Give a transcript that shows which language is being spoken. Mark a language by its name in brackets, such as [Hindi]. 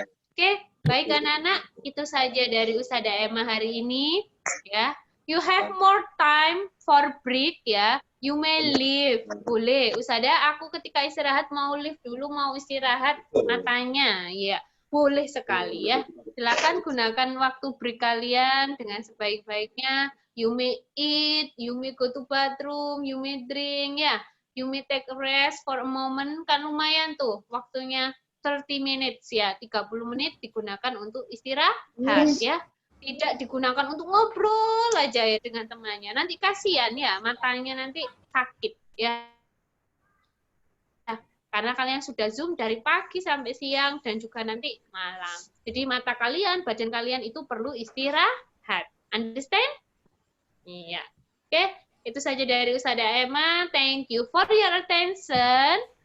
[Indonesian] Oke, baik anak-anak, itu saja dari Ustazah Emma hari ini. [English] Ya, you have more time for break ya. You may leave, [Indonesian] boleh. Ustazah, aku ketika istirahat mau leave dulu, mau istirahat matanya, ya. Boleh sekali ya. Silakan gunakan waktu break kalian dengan sebaik-baiknya. [English] You may eat, you may go to bathroom, you may drink ya. You may take a rest for a moment, [Indonesian] kan lumayan tuh waktunya [English] 30 minutes ya. [Indonesian] 30 menit digunakan untuk istirahat ya. Tidak digunakan untuk ngobrol aja ya dengan temannya. Nanti kasihan ya, matanya nanti sakit ya. Karena kalian sudah Zoom dari pagi sampai siang dan juga nanti malam. Jadi mata kalian, badan kalian itu perlu istirahat. Understand? Iya. Oke, itu saja dari Ustazah Emma. [English] Thank you for your attention.